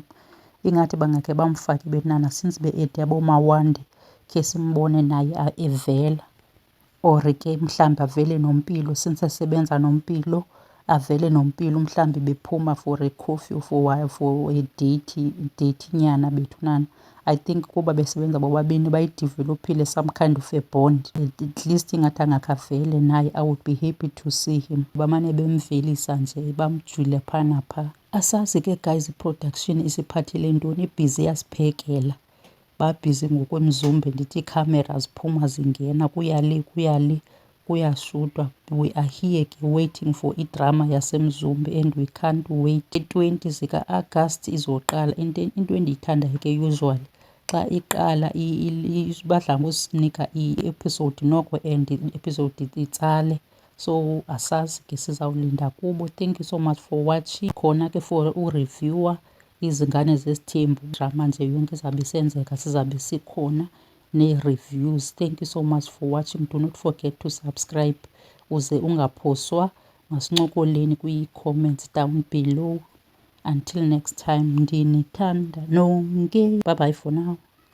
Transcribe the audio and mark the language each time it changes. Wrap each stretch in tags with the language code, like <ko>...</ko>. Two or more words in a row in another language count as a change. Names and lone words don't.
<xh>Ingathi bangakhe bamfake Bhenana since be-ede aboMawande khe simbone naye evela, or ke mhlawumbi avele noMpilo since esebenza noMpilo, avele noMpilo mhlawumbi bephuma</xh> <en>for a coffee for a date</en> <xh>nyana bethunana.</xh> <en>I think</en> <xh>kuba besebenza bobabini bayidevelophile</xh> <en>some kind of a bond. At least</en> <xh>ingathi angakavele naye,</xh> <en>I would be happy to see him.</en> <xh>Bamane bemvelisa nje bamjule phaa naphaa. Asazi ke guys i-production isiphathele ntoni, ibhizi yasiphekela. Babhizi ngokwemzumbe, ndithi iikhamera ziphuma zingena kuyali kuyashutwa.</xh> <en>We are here ke waiting for</en> <xh>idrama yasemzumbe</xh> <en>and we can't wait.</en> <xh>I-20 zika-Agasti izoqala. Into endiyithandayo ke usually xa iqala badla ngosinika i-episode noko and i-episode itsale. So asazi ke sizawulinda kubo.</xh> <en>Thank you so much for watching.</en> <xh>Khona ke for ureviewer izingane zesithembu, drama nje yonke izabe isenzeka sizabe sikhona nee-reviews.</xh> <en>Thank you so much for watching. Do not forget to subscribe</en> <xh>uze ungaphoswa. Masincokoleni kwi-comments</xh> <en>down below. Until next time,</en> <xh>ndinithanda nonke.</xh> <en>Bye bye for now.</en>